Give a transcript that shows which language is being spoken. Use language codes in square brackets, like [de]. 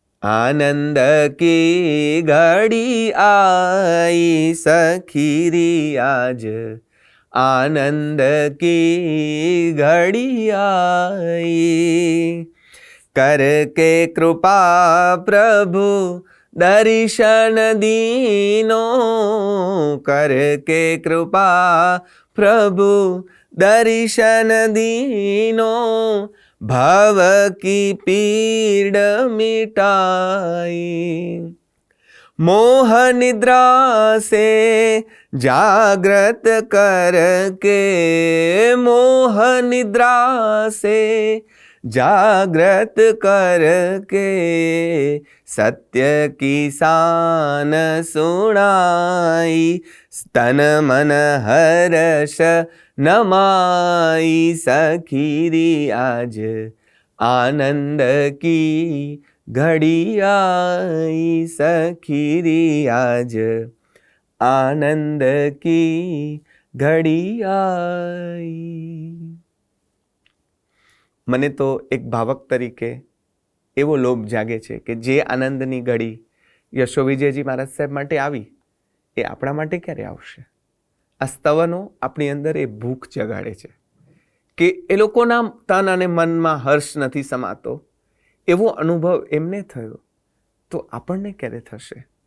[hi] આનંદ કી ઘડી આઈ સખીરી આજ, આનંદ કી ઘડી આઈ, કર કે કૃપા પ્રભુ દર્શન દીનો, કર કે કૃપા પ્રભુ દર્શન દીનો, ભવ કી પીડ મિટાઈ. मोह निद्रा से जागृत करके, मोह निद्रा से जागृत करके, सत्य की शान सुनाई, तन मन हर्ष नमाई, सखीरी आज आनंद की घड़ी आई, सखीरी आज आनंद की घड़ी आई. [gu] મને તો એક ભાવક તરીકે એવો લોભ જાગે છે કે જે આનંદની ઘડી યશો વિજયજી મહારાજ સાહેબ માટે આવી એ આપણા માટે ક્યારે આવશે? આ સ્તવનો આપણી અંદર એ ભૂખ જગાડે છે કે એ લોકોના તન અને મનમાં હર્ષ નથી સમાતો, એવો અનુભવ એમને થયો તો આપણને ક્યારે થશે?